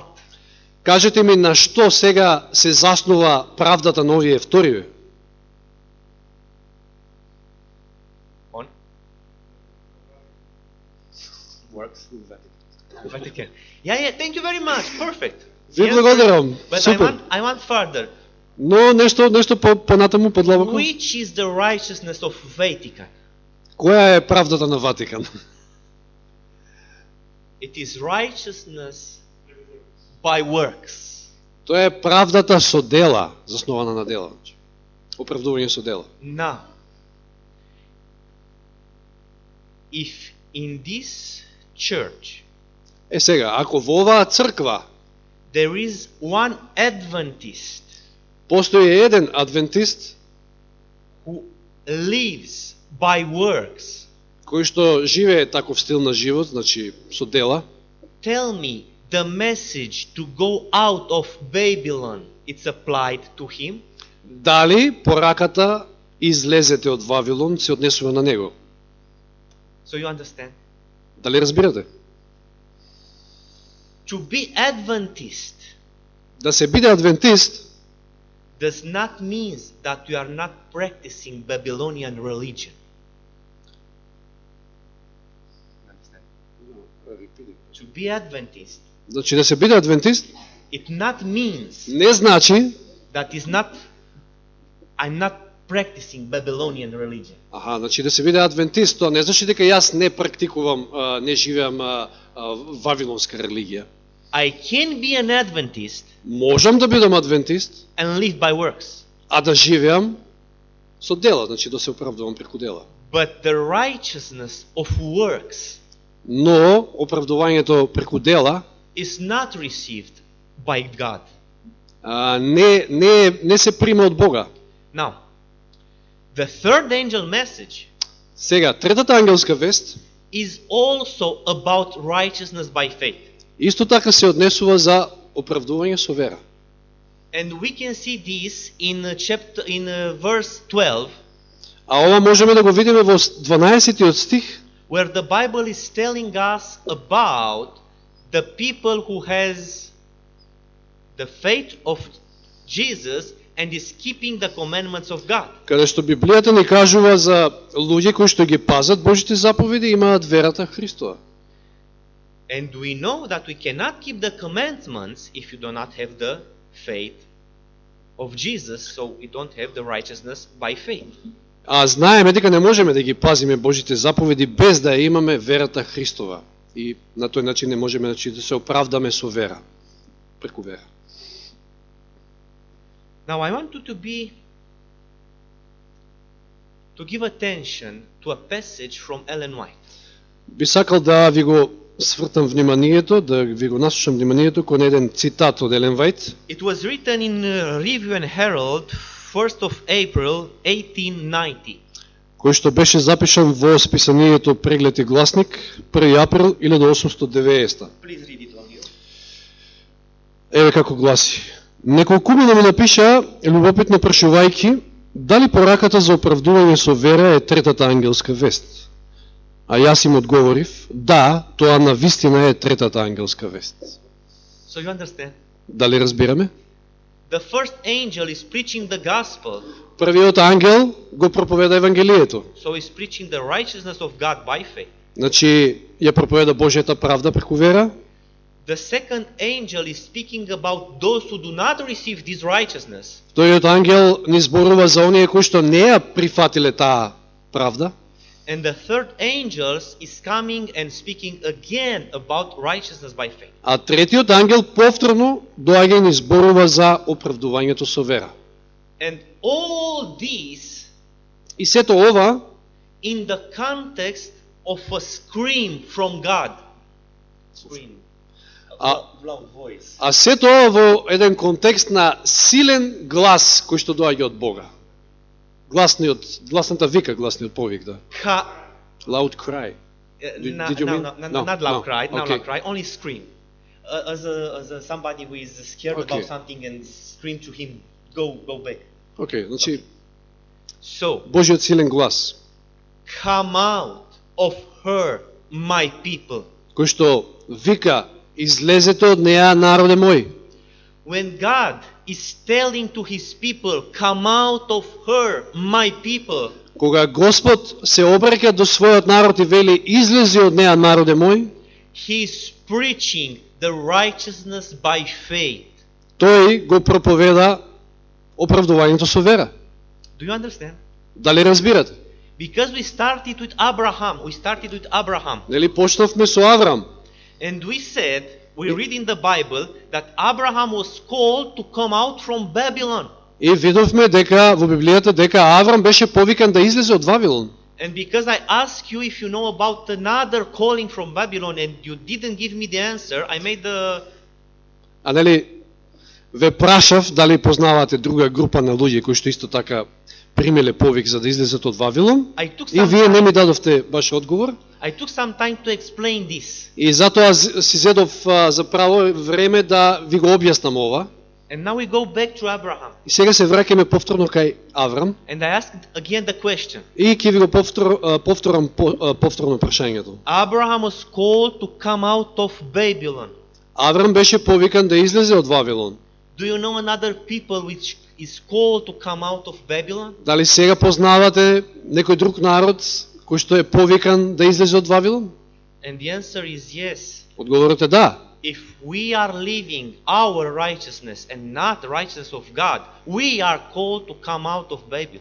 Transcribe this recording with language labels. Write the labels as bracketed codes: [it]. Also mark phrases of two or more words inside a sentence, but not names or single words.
[mk] Кажете ми на што сега се заснува правдата на овие вториве? [en] On? Works? Vatican. Yeah, thank you very much. Perfect. [mk] Ви благодарам. [en] But [mk] Супер. [en] I want further. [mk] Но нешто понатаму подлабоко. [en] Which is the righteousness of Vatican? [mk] Која е правдата на Ватикан? [en] It is righteousness by works. [mk] Тоа е правдата со дела, заснована на дела. Оправдување со дела. [en] Now, if in this church [mk] Сега, ако во оваа црква [en] there is one Adventist [mk] постои еден адвентист [en] who lives by works, [mk] кој што живее таков стил на живот, значи со дела, [en] tell me the message to go out of Babylon, it's applied to him? [mk] дали пораката излезете од Вавилон се однесува на него? [en] So you understand? [mk] Дали разбирате? [en] To be Adventist [mk] Да се биде адвентист [en] does not mean that you are not practicing Babylonian religion. To be Adventist, [mk] значи да се биде адвентист [en] it not means [mk] не значи [en] that is not I'm not practicing Babylonian religion. [mk] значи да се биде адвентист, тоа не значи дека јас не практикувам, не живеам вавилонска религија. [en] I can be an Adventist [mk] Можам да бидам адвентист, [en] and live by works. [mk] а да живеам со дела, значи да се оправдувам преку дела. [en] But the righteousness of works [mk] Но оправдувањето преку дела [en] is not received by God. [mk] не се прима од Бога. [en] Now, the third angel message [mk] Сега, третата ангелска вест [en] is also about righteousness by faith. [mk] исто така се однесува за оправдување со вера. [en] And we can see this in verse 12, [mk] А ова можеме да го видиме во 12-тиот стих, [en] where the Bible is telling us about the people who has the faith of Jesus and is keeping the commandments of God. [mk] каде што Библијата ни кажува за луѓе кои што ги пазат Божите заповеди и имаат верата Христова. [en] And we know that we cannot keep the commandments if you do not have the faith of Jesus, so we don't have the righteousness by faith. [mk] А знаеме дека не можеме да ги пазиме Божите заповеди без да имаме верата Христова. И на тој начин не можеме да се оправдаме со вера, преку вера. [en] Now I want you to give attention to a passage from Ellen White. [mk] Би сакал да ви го свртам вниманието, да ви го насушам вниманието кон еден цитат од Елен Вајт. [en] It was written in Review and Herald, 1st of April 1890. [mk] Кој што беше запишан во списанието Преглед и гласник 1 април 1890. [en] Please read it on you. [mk] Еве како гласи. Неколкумина ми напиша, любопитно прашувајќи, дали пораката за оправдување со вера е третата ангелска вест? А јас им одговорив, да, тоа навистина е третата ангелска вест. [en] So you understand? [mk] Дали разбираме? [en] The first angel is preaching the gospel. [mk] Првиот ангел го проповеда Евангелието. [en] So he's preaching the righteousness of God by faith. [mk] Значи, ја проповеда Божјата правда преку вера. [en] The second angel is speaking about those who do not receive this righteousness. [mk] Вториот ангел ни зборува за оние кои што не ја прифатиле таа правда. [en] And the third angel is coming and speaking again about righteousness by faith. [mk] А третиот ангел повторно доаѓа и ни зборува за оправдувањето со вера. [en] And all these [mk] И сето ова [en] in the context of a scream from God. Scream. Loud voice. [mk] А сето ова во еден контекст на силен глас кој што доаѓа од Бога. Гласната вика, гласниот повик, да. [en] Loud cry. Did you mean? Not loud cry, not Okay. loud cry, only scream. As somebody who is scared Okay. about something and scream to him, go back. [mk] Окей, значи [en] So, [mk] Божиот силен глас, [en] come out of her, my people. [mk] кој што вика, излезете од неа, народе мој. [en] When God is telling to his people, come out of her, my people, [mk] Кога Господ се обраќа до својот народ и вели, излези од неа, народе мој, [en] he is preaching the righteousness by faith. [mk] тој го проповеда оправдувањето со вера. [en] Do you understand? [mk] Дали разбирате? [en] Because we started with Abraham. [mk] Нели почнавме со Аврам? [en] And we said, we read in the Bible that Abraham was called to come out from Babylon. [mk] И видовме дека во Библијата дека Аврам беше повикан да излезе од Вавилон. [en] And because I asked you if you know about another calling from Babylon and you didn't give me the answer, I made the... [mk] А нели ве прашав дали познавате друга група на луѓе кои што исто така примеле повик за да излезат од Вавилон? И вие не ми дадовте баш одговор. [en] I took some time to explain this. [mk] И затоа си зедов за право време да ви го објаснам ова. [en] And now we go back to Abraham. [mk] И сега се враќаме повторно кај Аврам. [en] And I asked again the question. [mk] И ќе ви го повторам повторно прашањето. [en] Abraham was called to come out of Babylon. [mk] Аврам беше повикан да излезе од Вавилон. [en] Do you know another people which is called to come out of Babylon? [mk] Дали сега познавате некој друг народ кој што е повикан да излезе од Вавилон? [en] And the answer is yes. [mk] Одговорот е да. [en] If we are living our righteousness and not the righteousness of God, we are called to come out of Babylon.